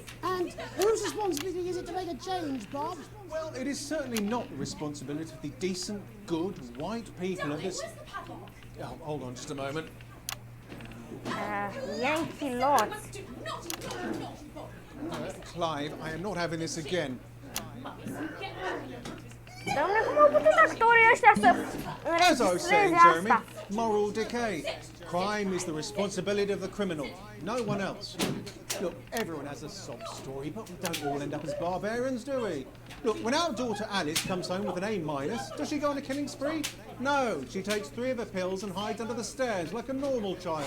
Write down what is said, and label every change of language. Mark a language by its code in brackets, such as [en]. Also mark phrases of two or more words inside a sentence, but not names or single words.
[en] And whose responsibility is it to make a change, Bob? Well, it is certainly not the responsibility of the decent, good, white people of this... Where's the padlock? Oh, hold on just a moment. Yankee Lot. Must do not Bob. Clive, I am not having this again. [ro] Doamne, cum au putut actorii ăștia să [en] As I was saying, [ro] înregistreze [en] Jeremy, [ro] asta? [en] moral decay. Crime is the responsibility of the criminal, no one else. Look, everyone has a sob story, but we don't all end up as barbarians, do we? Look, when our daughter Alice comes home with an A-, does she go on a killing spree? No, she takes 3 of her pills and hides under the stairs like a normal child.